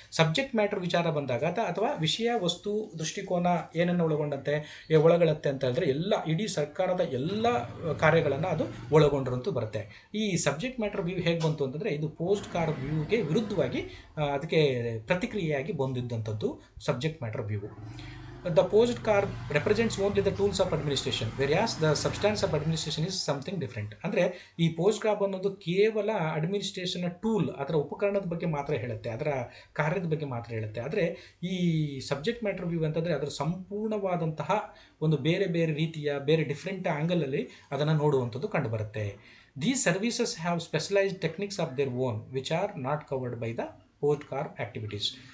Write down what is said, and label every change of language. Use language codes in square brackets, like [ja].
[kn] Subject matter ವಿಚಾರ ಬಂದಾಗ ಅಥವಾ ವಿಷಯ ವಸ್ತು ದೃಷ್ಟಿಕೋನ ಏನನ್ನು ಒಳಗೊಳ್ಳುತ್ತೆ ಅಂತ ಹೇಳಿದ್ರೆ ಇಡೀ ಸರ್ಕಾರದ ಎಲ್ಲ ಕಾರ್ಯಗಳನ್ನು ಅದು ಒಳಗೊಂಡಿರುವಂತೂ ಬರುತ್ತೆ. ಈ ಸಬ್ಜೆಕ್ಟ್ ಮ್ಯಾಟರ್ ವ್ಯೂ ಹೇಗೆ ಬಂತು ಅಂತಂದರೆ, ಇದು ಪೋಸ್ಟ್ ಕಾರ್ ವ್ಯೂಗೆ ವಿರುದ್ಧವಾಗಿ ಅದಕ್ಕೆ ಪ್ರತಿಕ್ರಿಯೆಯಾಗಿ ಬಂದಿದ್ದಂಥದ್ದು subject matter view. [en] The post carb represents only the tools of administration, whereas the substance of administration is something different. [kn] ಅಂದರೆ ಈ ಪೋಸ್ಟ್ ಕಾರ್ಬ್ ಅನ್ನೋದು ಕೇವಲ ಅಡ್ಮಿನಿಸ್ಟ್ರೇಷನ್ನ ಟೂಲ್, ಅದರ ಉಪಕರಣದ ಬಗ್ಗೆ ಮಾತ್ರ ಹೇಳುತ್ತೆ, ಅದರ ಕಾರ್ಯದ ಬಗ್ಗೆ ಮಾತ್ರ ಹೇಳುತ್ತೆ. ಆದರೆ ಈ ಸಬ್ಜೆಕ್ಟ್ ಮ್ಯಾಟರ್ ವ್ಯೂ ಅಂತಂದರೆ ಅದರ ಸಂಪೂರ್ಣವಾದಂತಹ ಒಂದು ಬೇರೆ ಬೇರೆ ರೀತಿಯ ಡಿಫ್ರೆಂಟ್ ಆ್ಯಂಗಲಲ್ಲಿ ಅದನ್ನು ನೋಡುವಂಥದ್ದು ಕಂಡುಬರುತ್ತೆ. [en] These services have specialized techniques of their own which are not covered by the post carb activities.